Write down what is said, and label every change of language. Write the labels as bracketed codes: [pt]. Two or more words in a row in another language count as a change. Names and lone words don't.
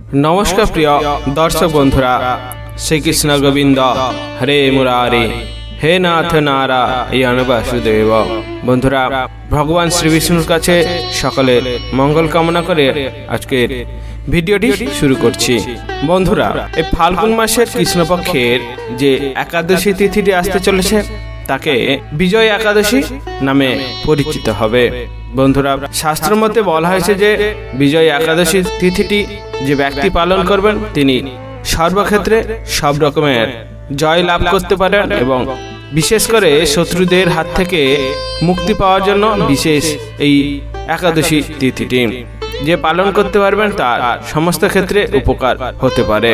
[bn] নমস্কার প্রিয় দর্শক বন্ধুরা [sa] श्रीकृष्ण गोविंद हरे मुरारी हे नाथ नारायण वासुदेव। [bn] বন্ধুরা ভগবান শ্রী বিষ্ণুর কাছে সকলের মঙ্গল কামনা করে আজকের ভিডিওটি শুরু করছি। বন্ধুরা এই ফাল্গুন মাসের কৃষ্ণপক্ষের যে একাদশী তিথিটি আসতে চলেছে তাকে বিজয় একাদশী নামে পরিচিত হবে। বন্ধুরা শাস্ত্র মতে বলা হয়েছে যে বিজয় একাদশী তিথিটি যে ব্যক্তি পালন করবেন তিনি সর্বক্ষেত্রে সব রকমের জয় লাভ করতে পারেন এবং বিশেষ করে শত্রুদের হাত থেকে মুক্তি পাওয়ার জন্য বিশেষ এই একাদশী তিথিটি যে পালন করতে পারবেন তার সমস্ত ক্ষেত্রে উপকার হতে পারে।